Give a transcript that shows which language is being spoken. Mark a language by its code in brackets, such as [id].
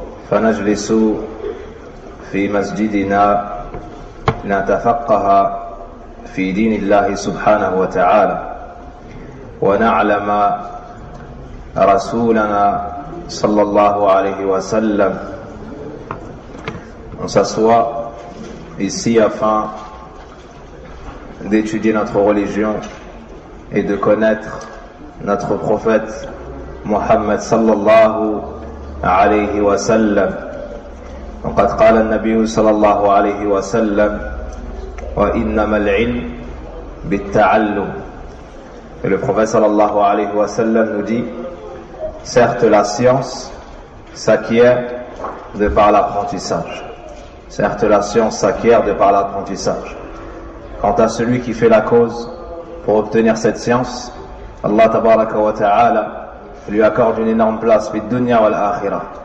[ar] فنجلس في مسجدنا لنتفقه في دين الله سبحانه وتعالى ونعلم رسولنا صلى الله عليه وسلم. [fr] On s'assoit ici afin d'étudier notre religion et de connaître notre prophète Muhammad sallallahu alayhi wa sallam. [ar] وقد قال النبي صلى الله عليه وسلم وإنما العلم بالتعلم. [fr] Et le prophète sallallahu alayhi wa sallam nous dit: certes la science s'acquiert de par l'apprentissage. Certes la science s'acquiert de par l'apprentissage. Quant à celui qui fait la cause pour obtenir cette science, Allah tabaraka wa ta'ala lui accorde une énorme place fi dunya wal akhirah.